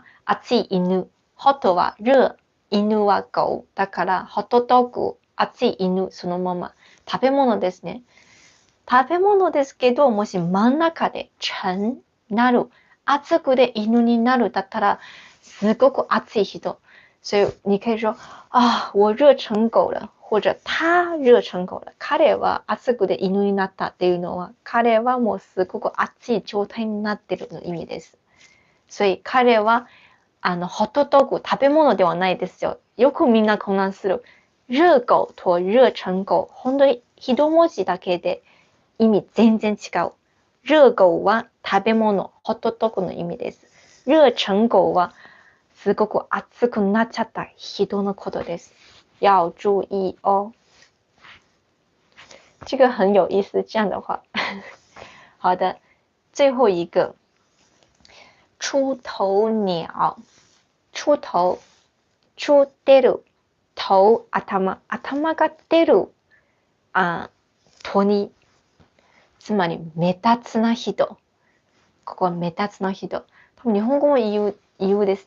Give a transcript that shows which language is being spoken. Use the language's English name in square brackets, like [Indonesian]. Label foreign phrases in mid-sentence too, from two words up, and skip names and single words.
[Japanese] 熱い犬。ホットは熱。犬は狗。だからホットドッグ、熱い犬、そのまま。食べ物ですね。食べ物ですけど、もし真ん中でchânなる、熱くで犬になるだったら、すごく熱い人。 [Chinese] 所以你可以说、我热成狗了。或者他熱成狗了。 [Japanese] 彼は熱くで犬になったっていうのは、彼はもうすごく熱い状態になってるの意味です。所以彼は、ホットドッグ、食べ物ではないですよ。よくみんな混乱する。熱狗と熱成狗。本当に一文字だけで意味全然違う。熱狗は食べ物、ホットドッグの意味です。熱成狗はすごく熱くなっちゃった人のことです。 [Chinese] 要注意哦。这个很有意思，这样的话。好的，最后一个。出頭鳥。 [Japanese] 出出る。頭、頭が出る。鳥。つまり、目立つな人。ここは目立つな人。多分日本語も言うですね。